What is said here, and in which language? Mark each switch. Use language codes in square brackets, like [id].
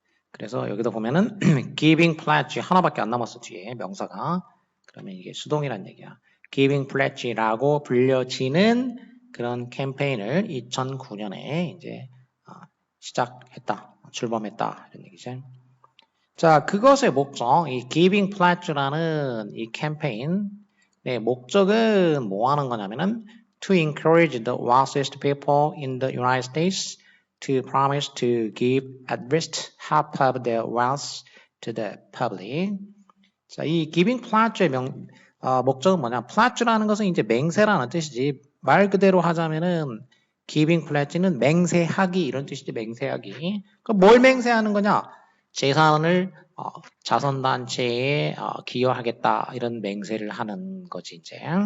[ko] 그래서 여기도 보면은 giving pledge 하나밖에 안 남았어 뒤에 명사가. 그러면 이게 수동이란 얘기야. giving pledge라고 불려지는 그런 캠페인을 2009년에 이제 시작했다, 출범했다 이런 얘기죠. 자, 그것의 목적, 이 giving pledge라는 이 캠페인의 목적은 뭐 하는 거냐면은 [en] to encourage the wealthiest people in the United States to promise to give at least half of their wealth to the public. [ko] 자, 이 giving pledge의 목적은 뭐냐? pledge라는 것은 이제 맹세라는 뜻이지. 말 그대로 하자면은 giving pledge는 맹세하기 이런 뜻이지. 맹세하기. 그럼 뭘 맹세하는 거냐? 재산을 자선단체에 기여하겠다 이런 맹세를 하는 거지 이제.